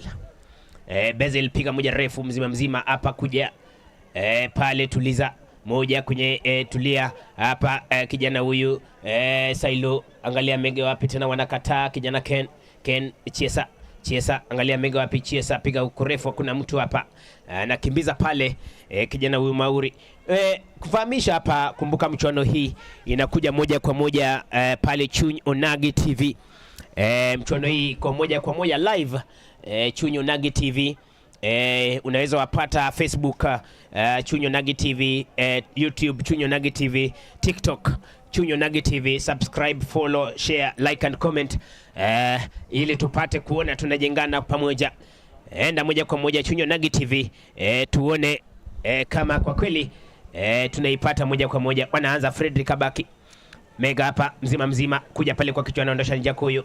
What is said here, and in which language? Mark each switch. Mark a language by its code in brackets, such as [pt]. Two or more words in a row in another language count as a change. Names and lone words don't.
[sw] Bezel piga moja refu mzima hapa, kuja pale tuliza moja kwenye tulia hapa, kijana huyu Sailo, angalia Mege wapi tena, wanakataa kijana Ken Chiesa, angalia Mege wapi, Chiesa piga ukurefu, kuna mtu hapa nakimbiza pale, kijana huyu Mauri. Kufahamisha hapa, kumbuka mchuano hii inakuja moja kwa moja pale Chuny Onagi TV. Mchuano hii kwa moja live Chuny Onagi TV. Unaweza wapata Facebook Chuny Onagi TV, YouTube Chuny Onagi TV, TikTok Chuny Onagi TV. [en] Subscribe, follow, share, like and comment [sw] ili tupate kuona tunajengana pamoja. Enda moja kwa moja Chuny Onagi TV, tuone kama kwa kweli tunaipata moja kwa moja. Wanaanza Frederick Abaki Mega hapa mzima kuja pale kwa kichwa, anaondosha Njako huyo.